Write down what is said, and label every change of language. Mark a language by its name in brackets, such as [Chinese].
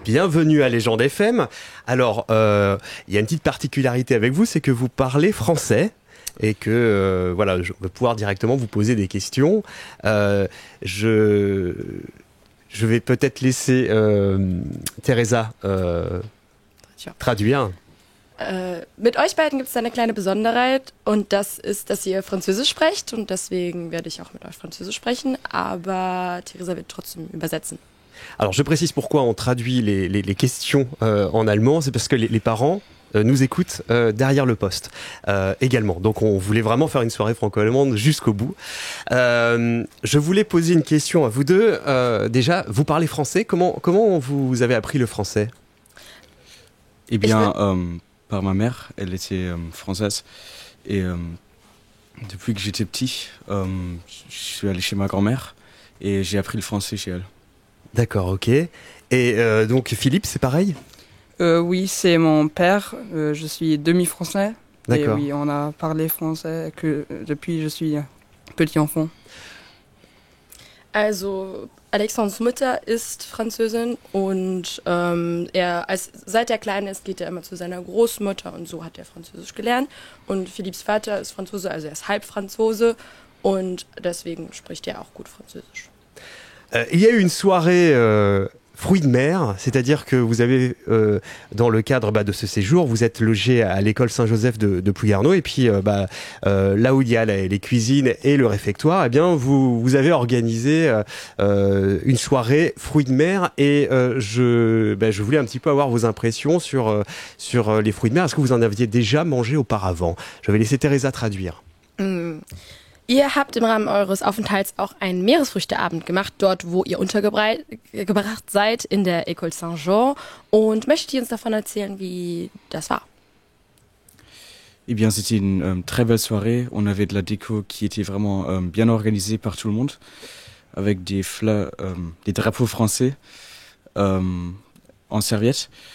[French] Bienvenue à Légende FM. Alors il y a une petite particularité avec vous, c'est que vous parlez français. et que voilà, je vais pouvoir directement vous poser des questions. Je vais peut-être laisser Teresa traduire. [German] Mit euch beiden gibt es eine kleine Besonderheit und das ist, dass ihr Französisch sprecht und deswegen werde ich auch mit euch Französisch sprechen, aber Theresa wird trotzdem übersetzen. [French] Alors je précise pourquoi on traduit les questions en allemand, c'est parce que les parents nous écoutent derrière le poste également. Donc on voulait vraiment faire une soirée franco-allemande jusqu'au bout. Je voulais poser une question à vous deux. Déjà, vous parlez français. Comment vous avez appris le français ? Eh bien, par ma mère, elle était française. Et depuis que j'étais petit, je suis allé chez ma grand-mère et j'ai appris le français chez elle. D'accord, ok. Et donc Philippe, c'est pareil ? Oui, c'est mon père. Je suis demi-français. D'accord. Et oui, on a parlé français depuis que je suis petit enfant. [German] Also Alexandres Mutter ist Französin und seit er klein ist, geht er immer zu seiner Großmutter und so hat er Französisch gelernt. Und Philipps Vater ist Franzose, also er ist Halbfranzose und deswegen spricht er auch gut Französisch. [French] Il y a eu une soirée fruits de mer, c'est-à-dire que vous avez, dans le cadre de ce séjour, vous êtes logé à l'école Saint-Joseph de Plouguerneau, et puis là où il y a les cuisines et le réfectoire, eh bien vous avez organisé une soirée fruits de mer, et je voulais un petit peu avoir vos impressions sur les fruits de mer. Est-ce que vous en aviez déjà mangé auparavant ? Je vais laisser Teresa traduire. [German] Ihr habt im Rahmen eures Aufenthalts auch einen Meeresfrüchteabend gemacht, dort wo ihr untergebracht seid in der École Saint-Jean. Und möchtet ihr uns davon erzählen, wie das war? [French] Eh bien, c'était une très belle soirée. On avait de la déco qui était vraiment bien organisée par tout le monde, avec des drapeaux français en serviette.